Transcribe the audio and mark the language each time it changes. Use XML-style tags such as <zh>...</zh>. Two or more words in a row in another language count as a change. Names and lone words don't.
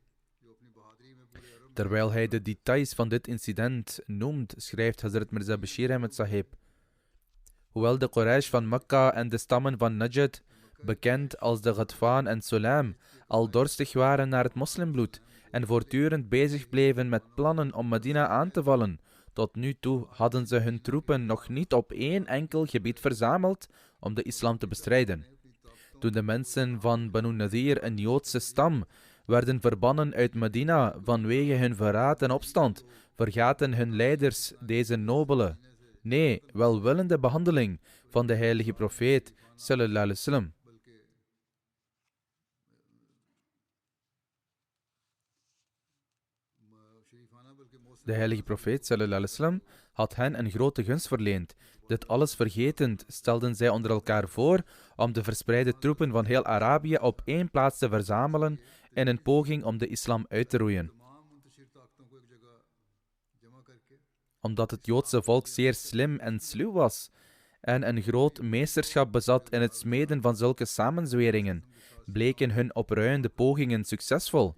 <nl>Terwijl hij de details van dit incident noemt, schrijft Hazrat Mirza Bashir Ahmed Sahib: hoewel de Quraysh van Mekka en de stammen van Najd, bekend als de Ghatfan en Sulaim, al dorstig waren naar het moslimbloed en voortdurend bezig bleven met plannen om Medina aan te vallen, tot nu toe hadden ze hun troepen nog niet op één enkel gebied verzameld om de islam te bestrijden. Toen de mensen van Banu Nadir, een Joodse stam, werden verbannen uit Medina vanwege hun verraad en opstand, vergaten hun leiders deze nobele, nee, welwillende behandeling van de heilige profeet</nl> <ar>صلى الله عليه وسلم.</ar> <nl>De heilige profeet</nl> <ar>صلى الله عليه وسلم</ar> <nl>had hen een grote gunst verleend. Dit alles vergetend stelden zij onder elkaar voor om de verspreide troepen van heel Arabië op één plaats te verzamelen in een poging om de islam uit te roeien. Omdat het Joodse volk zeer slim en sluw was en een groot meesterschap bezat in het smeden van zulke samenzweringen, bleken hun opruiende pogingen succesvol.</nl>